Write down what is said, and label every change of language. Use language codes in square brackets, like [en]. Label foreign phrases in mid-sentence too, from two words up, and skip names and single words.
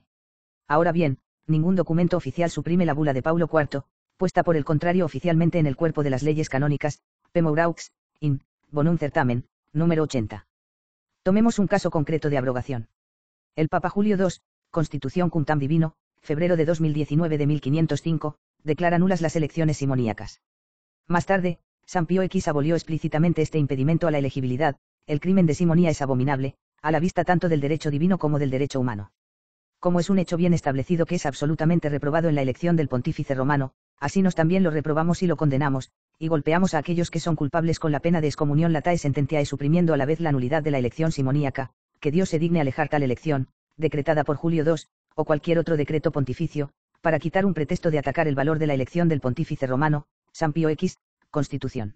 [es] Ahora bien, ningún documento oficial suprime la bula de Paulo IV, puesta por el contrario oficialmente en el cuerpo de las leyes canónicas, Pemouraux, in, Bonum Certamen, número 80. Tomemos un caso concreto de abrogación. El Papa Julio II, Constitución cum tam divino, febrero de 2019 de 1505, declara nulas las elecciones simoníacas. Más tarde, San Pío X abolió explícitamente este impedimento a la elegibilidad. El crimen de simonía es abominable, a la vista tanto del derecho divino como del derecho humano. Como es un hecho bien establecido que es absolutamente reprobado en la elección del pontífice romano, así nos también lo reprobamos y lo condenamos, y golpeamos a aquellos que son culpables con la pena de excomunión [la] latae sententiae, [es] suprimiendo a la vez la nulidad de la elección simoníaca, que Dios se digne alejar tal elección, decretada por Julio II, o cualquier otro decreto pontificio, para quitar un pretexto de atacar el valor de la elección del pontífice romano, San Pío X, Constitución.